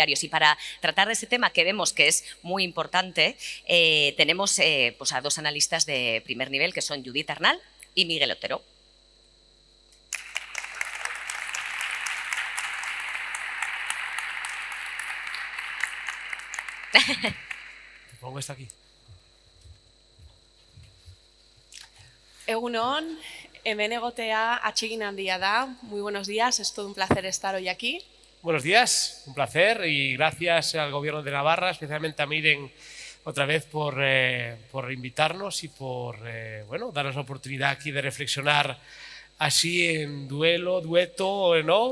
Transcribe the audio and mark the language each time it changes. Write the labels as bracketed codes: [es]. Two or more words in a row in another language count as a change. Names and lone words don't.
[es] Y para tratar de este tema que vemos que es muy importante, tenemos pues a dos analistas de primer nivel que son Judith Arnal y Miguel Otero. Te pongo esta aquí. [eu] Egun on, hemen egotea atsegin handia da. [es] Muy buenos días, es todo un placer estar hoy aquí. Buenos días, un placer y gracias al Gobierno de Navarra, especialmente a Miren, otra vez por invitarnos y por bueno, darnos la oportunidad aquí de reflexionar así en dueto, ¿no?